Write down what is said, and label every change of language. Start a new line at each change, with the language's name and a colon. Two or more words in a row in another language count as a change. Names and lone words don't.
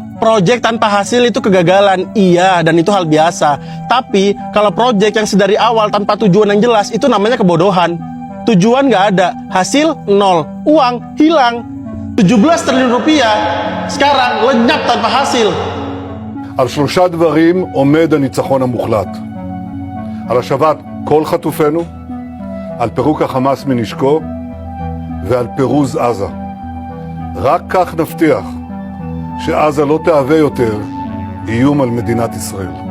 Indonesian: Proyek tanpa hasil itu kegagalan, iya, dan itu hal biasa. Tapi kalau proyek yang sedari awal tanpa tujuan yang jelas, itu namanya kebodohan. Tujuan nggak ada, hasil nol, uang hilang. 17 triliun rupiah sekarang lenyap tanpa hasil.
Hebrew: על 3 דברים עומד הניצחון המוחלט. על השבת כל חטופינו, על פירוק החמאס מנשקו ועל פירוז עזה. רק כך נבטיח שעזה לא תהווה יותר איום על מדינת ישראל.